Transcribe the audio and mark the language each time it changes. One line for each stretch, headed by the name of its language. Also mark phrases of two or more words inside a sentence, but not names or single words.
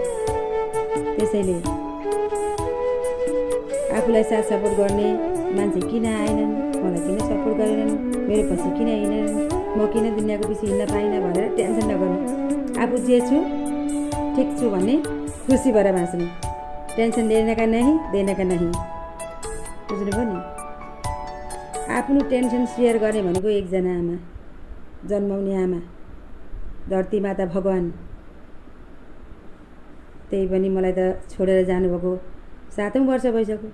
Nepali: त्यसैले आफूलाई साथ सपोर्ट गर्ने मान्छे किन आएनन्, मलाई किन सपोर्ट गरेनन्, मेरो पछि किन हिँडेनन्, म किन दुनियाँको पछि हिँड्न पाइनँ भनेर टेन्सन नगर्नु। आफू जे छु ठिक छु भन्ने खुसी भएर बाँच्नु।
Hindi: टेन्सन लेने का नहीं, देने का नहीं।
Nepali: बुझ्नुभयो नि? आफ्नो टेन्सन सेयर गर्ने भनेको एकजना आमा, जन्माउने आमा, धरती माता भगवान्। त्यही पनि मलाई त छोडेर जानुभएको 7औं वर्ष भइसक्यो।